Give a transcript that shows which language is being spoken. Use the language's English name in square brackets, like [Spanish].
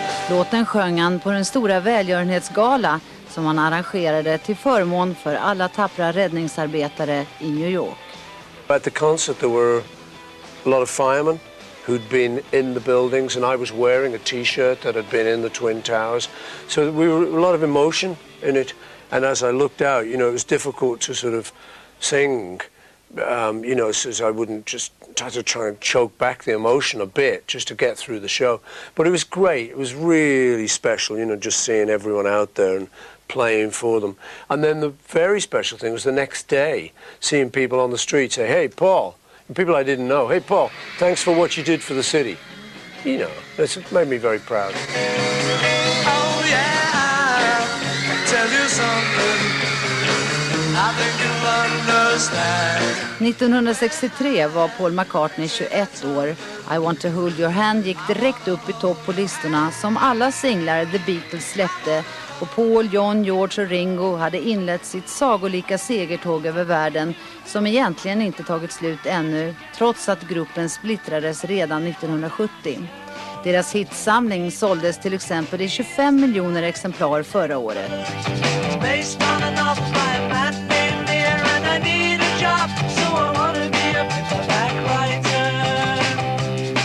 [Swedish] Låten sjöng han på den stora välgörenhetsgala som han arrangerade till förmån för alla tappra räddningsarbetare i New York. [English] At the concert there were a lot of firemen who'd been in the buildings and I was wearing a t-shirt that had been in the Twin Towers. So we were a lot of emotion in it, and as I looked out, you know, it was difficult to sort of sing, you know, so I wouldn't just try to choke back the emotion a bit just to get through the show. But it was great. It was really special, you know, just seeing everyone out there and playing for them. And then the very special thing was the next day, seeing people on the street say, hey, Paul, and people I didn't know, hey, Paul, thanks for what you did for the city. You know, it made me very proud. Oh yeah, I'll tell you something. I think you'll understand. [Swedish] 1963 var Paul McCartney 21 år. I Want to Hold Your Hand gick direkt upp i topp på listorna som alla singlar The Beatles släppte, och Paul, John, George och Ringo hade inlett sitt sagolika segertåg över världen som egentligen inte tagit slut ännu, trots att gruppen splittrades redan 1970. Deras hitsamling såldes till exempel i 25 miljoner exemplar förra året. [English] I need a job, so I want to be a paperback writer.